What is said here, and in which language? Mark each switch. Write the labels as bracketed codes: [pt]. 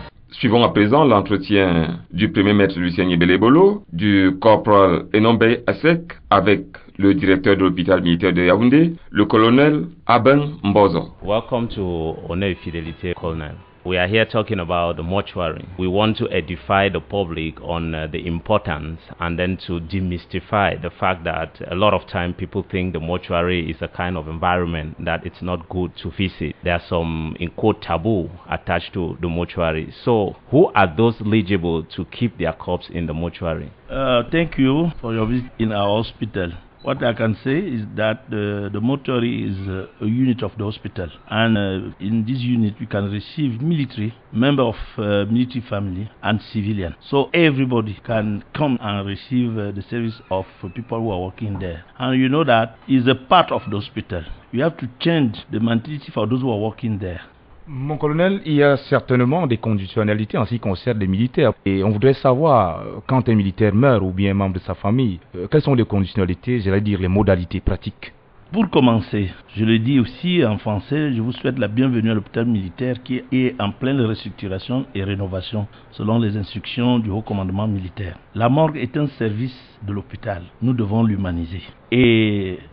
[fr] Suivons à présent l'entretien du premier maître Lucien Yebele-Bolo, du corporal Enombe Asek, avec le directeur de l'hôpital militaire de Yaoundé, le colonel Aben Mbozo. [en] Welcome to Honneur Fidélité, Colonel. We are here talking about the mortuary. We want to edify the public on the importance and then to demystify the fact that a lot of time people think the mortuary is a kind of environment that it's not good to visit. There are some, in quote, taboo attached to the mortuary. So who are those eligible to keep their corpse in the mortuary? Thank you for your visit in our hospital. What I can say is that the mortuary is a unit of the hospital, and in this unit we can receive military, member of military family, and civilian. So everybody can come and receive the service of people who are working there. And you know that is a part of the hospital. You have to change the mentality for those who are working there. [fr] Mon colonel, il y a certainement des conditionnalités en ce qui concerne les militaires. Et on voudrait savoir, quand un militaire meurt ou bien un membre de sa famille, quelles sont les conditionnalités, j'allais dire les modalités pratiques. Pour commencer, je le dis aussi en français, je vous souhaite la bienvenue à l'hôpital militaire qui est en pleine restructuration et rénovation selon les instructions du haut commandement militaire. La morgue est un service de l'hôpital. Nous devons l'humaniser. Et